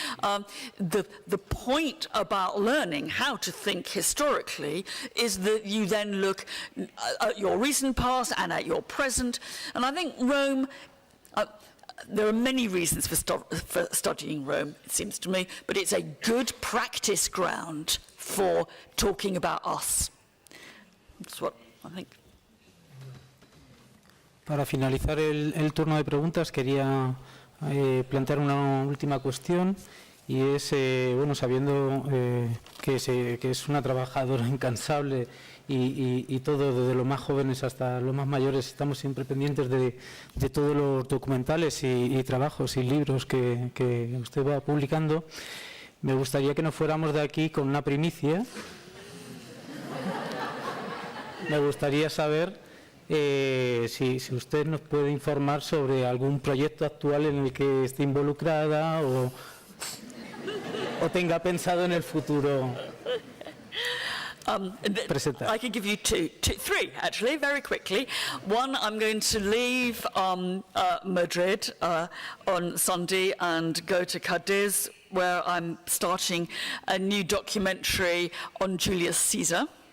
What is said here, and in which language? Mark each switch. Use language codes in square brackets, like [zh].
[en] The point about learning how to think historically is that you then look at your recent past and at your present. And I think Rome, there are many reasons for studying Rome, it seems to me, but it's a good practice ground for talking about us. That's what I think. [es] Para finalizar el turno de preguntas, quería plantear una última cuestión y es, bueno, sabiendo que es una trabajadora incansable y todo, desde los más jóvenes hasta los más mayores, estamos siempre pendientes de todos los documentales y trabajos y libros que usted va publicando. Me gustaría que nos fuéramos de aquí con una primicia. Me gustaría saber si usted nos puede informar sobre algún proyecto actual en el que esté involucrada o tenga pensado en el futuro. [en] I can give you three, actually, very quickly. One, I'm going to leave Madrid on Sunday and go to Cadiz, where I'm starting a new documentary on Julius Caesar.